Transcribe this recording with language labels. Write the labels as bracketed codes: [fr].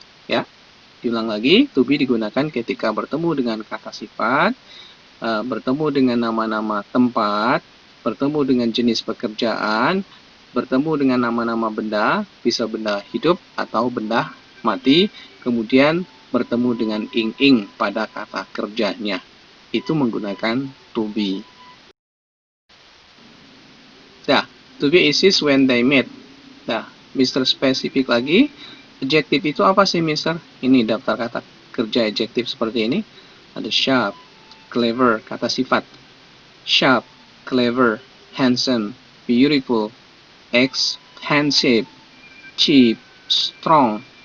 [id] Ya, diulang lagi, to be digunakan ketika bertemu dengan kata sifat, bertemu dengan nama-nama tempat, bertemu dengan jenis pekerjaan, bertemu dengan nama-nama benda, bisa benda hidup atau benda mati, kemudian bertemu dengan ing-ing pada kata kerjanya. Itu menggunakan to be. [en] Nah, to be is when they meet. [id] Nah, Mister spesifik lagi. Adjektif itu apa sih, Mister? Ini daftar kata kerja adjektif seperti ini. Ada sharp, clever, kata sifat. [en] Sharp, clever, handsome, beautiful, expensive, cheap, strong.